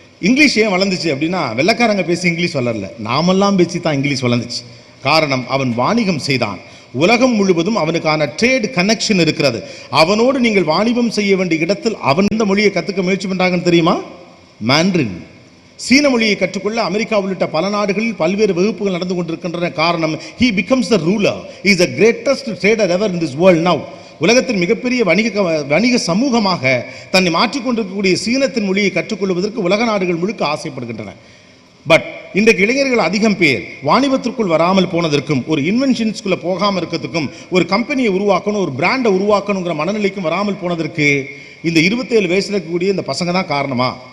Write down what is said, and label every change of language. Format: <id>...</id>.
<ta>English ஏன் வளர்ந்துச்சு அப்படின்னா வெள்ளைக்காரங்க பேசி இங்கிலீஷ் வளரல, நாமெல்லாம் பேசி தான் இங்கிலீஷ் வளர்ந்துச்சு. காரணம், அவன் வாணிகம் செய்தான். உலகம் முழுவதும் அவனுக்கான ட்ரேட் கனெக்ஷன் இருக்கிறது. அவனோடு நீங்கள் வாணிபம் செய்ய வேண்டிய இடத்தில் அவன் இந்த மொழியை கற்றுக்க முயற்சி பண்ணுறாங்கன்னு தெரியுமா? மாண்ட்ரின். சீன மொழியை கற்றுக்கொள்ள அமெரிக்கா உள்ளிட்ட பல நாடுகளில் பல்வேறு வகுப்புகள் நடந்து கொண்டிருக்கின்றன. காரணம்,</ta> <en>he becomes the ruler, he is the greatest trader ever in this world now.</en> <ta>உலகத்தின் மிகப்பெரிய வணிக சமூகமாக தன்னை மாற்றிக்கொண்டிருக்கக்கூடிய சீனத்தின் மொழியை கற்றுக்கொள்வதற்கு உலக நாடுகள் முழுக்க ஆசைப்படுகின்றன. பட் இன்றைக்கு இளைஞர்கள் அதிகம் பேர் வாணிபத்திற்குள் வராமல் போனதற்கும், ஒரு இன்வென்ஷன்ஸ்குள்ளே போகாமல் இருக்கிறதுக்கும், ஒரு கம்பெனியை உருவாக்கணும், ஒரு பிராண்டை உருவாக்கணுங்கிற மனநிலைக்கும் வராமல் போனதற்கு இந்த 27 வயசில் இருக்கக்கூடிய இந்த பசங்க தான் காரணமா?</ta>